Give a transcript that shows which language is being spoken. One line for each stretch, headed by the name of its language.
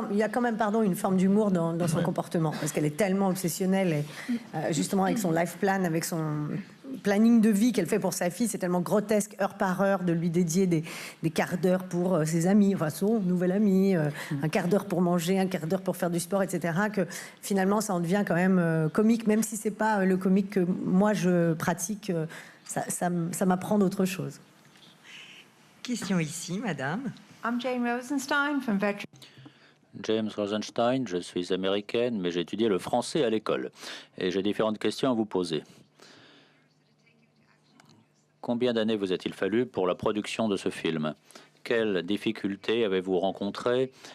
French: Il y a quand même, une forme d'humour dans son comportement, parce qu'elle est tellement obsessionnelle, et, justement avec son life plan, avec son planning de vie qu'elle fait pour sa fille, c'est tellement grotesque, heure par heure, de lui dédier des quarts d'heure pour ses amis, enfin son nouvel ami, un quart d'heure pour manger, un quart d'heure pour faire du sport, etc., que finalement ça en devient quand même comique, même si c'est pas le comique que moi je pratique, ça m'apprend d'autres choses. Question ici, madame.
English: I'm Jane Rosenstein from Veteran.
French: James Rosenstein, je suis américaine, mais j'ai étudié le français à l'école. Et j'ai différentes questions à vous poser. Combien d'années vous a-t-il fallu pour la production de ce film? Quelles difficultés avez-vous rencontrées?